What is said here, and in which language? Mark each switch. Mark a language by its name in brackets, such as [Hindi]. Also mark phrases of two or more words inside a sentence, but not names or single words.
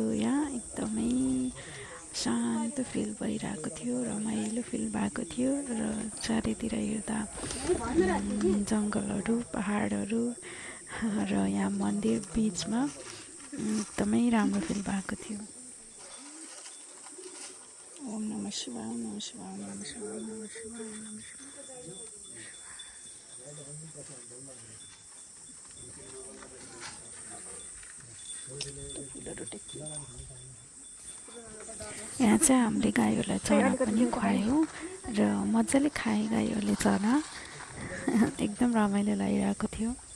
[Nepali] यहाँ एकदमै शान्त फिल भइरहेको थियो रमाइलो फिल भएको थियो र चारैतिर हेर्दा जङ्गलहरू पहाडहरू र यहाँ मन्दिर बिचमा एकदमै राम्रो फिल भएको थियो [Sanskrit] ओम नमः शिवाय ओम नमः शिवाय ओम नमः शिवाय ओम नमः शिवाय ओम नमः शिवाय [Nepali] यहाँ चाहिँ हामीले गाईहरूलाई चना पनि खुवायौँ र मजाले खाए गाईहरूले चना एकदम रमाइलो लागिरहेको थियो